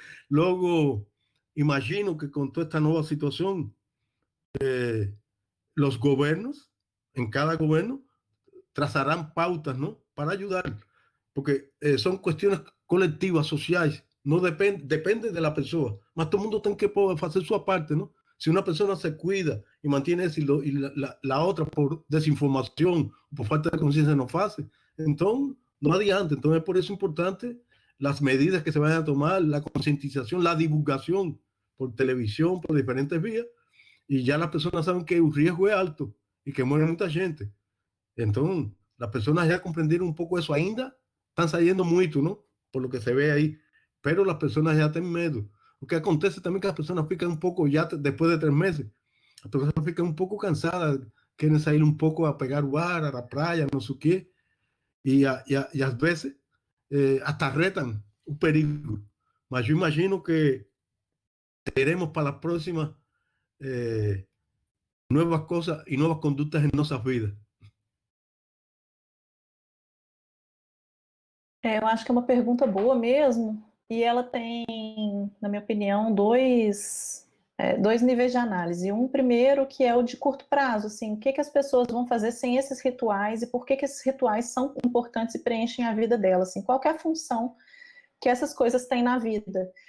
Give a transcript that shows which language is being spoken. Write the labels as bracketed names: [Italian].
[Portuguese] Logo, imagino que com toda esta nova situação, os governos, em cada governo, trazarão pautas, não? Para ajudar, porque são questões coletivas, sociais. [Spanish] No depende de la persona, mas todo el mundo tiene que hacer su parte, ¿no? Si una persona se cuida y mantiene eso y la otra por desinformación, por falta de conciencia no hace, entonces [Portuguese] no adianta. [Spanish] Entonces, por eso es importante las medidas que se vayan a tomar, la concientización, la divulgación por televisión, por diferentes vías, y ya las personas saben que el riesgo es alto y que muere mucha gente. Entonces, las personas ya comprendieron un poco eso. Ainda están saliendo mucho, ¿no? Por lo que se ve ahí, pero las personas ya tienen miedo. Lo que acontece también que las personas fican un poco, ya después de 3 meses, las personas fican un poco cansadas, quieren salir un poco a pegar bar, a la playa, no sé qué, y a veces hasta retan un peligro. Mas yo imagino que tenemos para las próximas nuevas cosas y nuevas conductas en nuestras vidas. [Portuguese] Eu acho que é uma pergunta boa mesmo, e ela tem, na minha opinião, dois níveis de análise. Um primeiro que é o de curto prazo, assim, o que as pessoas vão fazer sem esses rituais e por que esses rituais são importantes e preenchem a vida delas, assim, qual que é a função que essas coisas têm na vida.